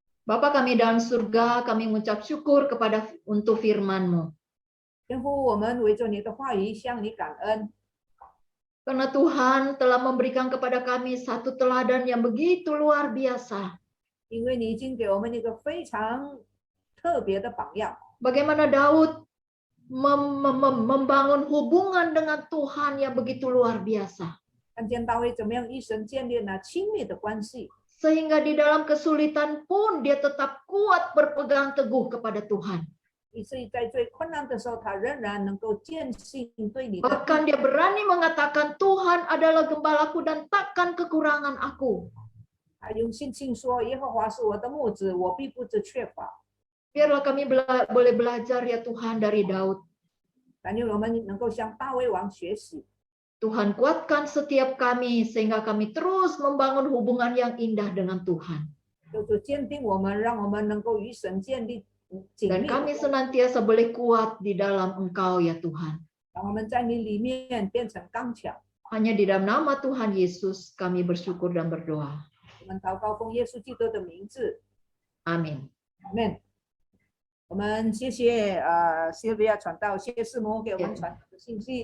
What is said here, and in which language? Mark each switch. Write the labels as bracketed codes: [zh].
[id] Bapa kami dalam surga, kami mengucap syukur untuk firman-Mu. [zh] 天父，我们围着你的话语向你感恩， [id] Karena Tuhan telah memberikan kepada kami satu teladan yang begitu luar biasa. [zh] 因为你已经给我们一个非常特别的榜样。 [id] Bagaimana Daud membangun hubungan dengan Tuhan yang begitu luar biasa. [zh] 看见大卫怎么样与神建立了亲密的关系， [id] Sehingga di dalam kesulitan pun dia tetap kuat berpegang teguh kepada Tuhan. [zh] 以至于在最困难的时候，他仍然能够坚信对你的。 [id] Bahkan dia berani mengatakan Tuhan adalah gembalaku dan takkan kekurangan aku. [zh] 他用信心说：“耶和华是我的牧者，我必不致缺乏。 [id] Biarlah kami boleh belajar ya Tuhan dari Daud. ” [zh] 但愿我们能够向大卫王学习， [id] Tuhan kuatkan setiap kami sehingga kami terus membangun hubungan yang indah dengan Tuhan. [zh] 就是坚定我们，让我们能够与神建立紧 [id] Dan [zh] 密的 [id] kami [zh] 关系， [id] senantiasa boleh kuat di dalam Engkau ya Tuhan. [zh] 让我们在你里面变成刚强。 [id] Hanya di dalam nama Tuhan Yesus kami bersyukur dan berdoa. [zh] 我们祷告奉耶稣基督的名字， [id] Amin. [zh] 阿门。我们谢谢Sylvia 传道，谢谢师母给我们传的信息。